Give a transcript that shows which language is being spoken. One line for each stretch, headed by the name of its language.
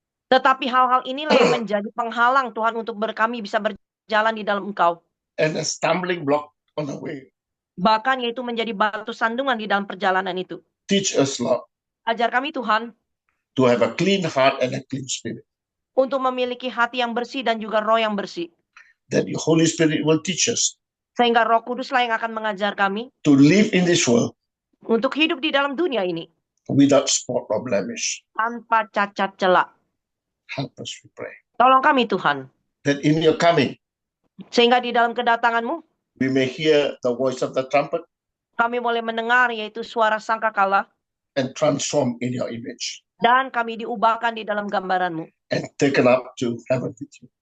Indonesian: Tetapi hal-hal inilah yang menjadi penghalang Tuhan untuk kami bisa berjalan di dalam Engkau.
English: And a stumbling block on the way.
Indonesian: Bahkan yaitu menjadi batu sandungan di dalam perjalanan itu.
English: Teach us, Lord,
Indonesian: Ajar kami Tuhan
English: to have a clean heart and a clean spirit.
Indonesian: untuk memiliki hati yang bersih dan juga roh yang bersih.
English: That the Holy Spirit will teach us
Indonesian: Sehingga Roh Kuduslah yang akan mengajar kami
English: to live in this world
Indonesian: untuk hidup di dalam dunia ini
English: without spot or blemish.
Indonesian: tanpa cacat celak.
English: Help us, we pray.
Indonesian: Tolong kami Tuhan,
English: That in your coming,
Indonesian: sehingga di dalam kedatangan-Mu
English: we may hear the voice of the trumpet
Indonesian: kami boleh mendengar yaitu suara sangkakala
English: and transform in your image
Indonesian: dan kami diubahkan di dalam gambaran-Mu
English: and taken up to heaven with you.